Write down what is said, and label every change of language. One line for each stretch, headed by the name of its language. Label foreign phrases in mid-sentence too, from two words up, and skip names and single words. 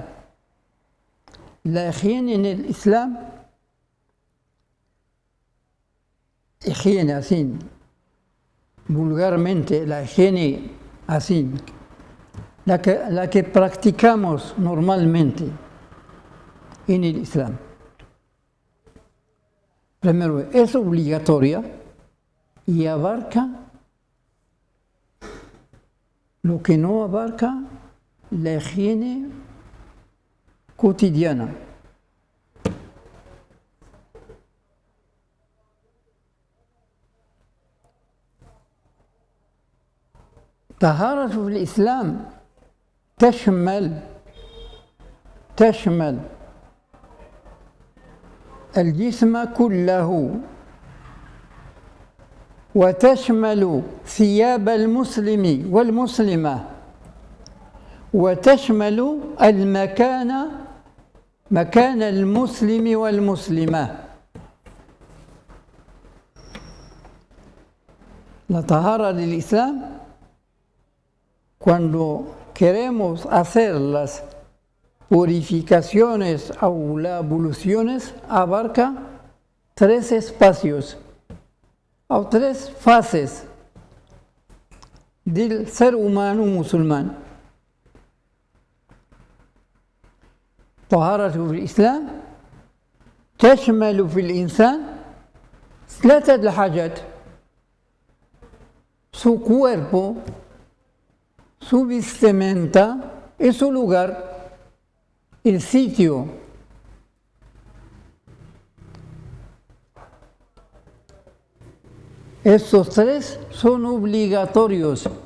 Spanish: La higiene en el Islam, higiene así, vulgarmente, la higiene así, la que practicamos normalmente en el Islam. Primero, es obligatoria y abarca lo que no abarca la higiene cotidiana.
Arabic: طهارة في الإسلام تشمل الجسم كله، وتشمل ثياب المسلم والمسلمة، وتشمل مكان المسلم والمسلمة.
Spanish: La tahara del Islam, cuando queremos hacer las purificaciones o las abluciones, abarca 3 espacios o 3 fases del ser humano musulmán.
Arabic: طهارة في الإسلام تشمل في الإنسان 3 حاجات:
Spanish: su cuerpo, su vestimenta y su lugar, el sitio. Estos 3 son obligatorios.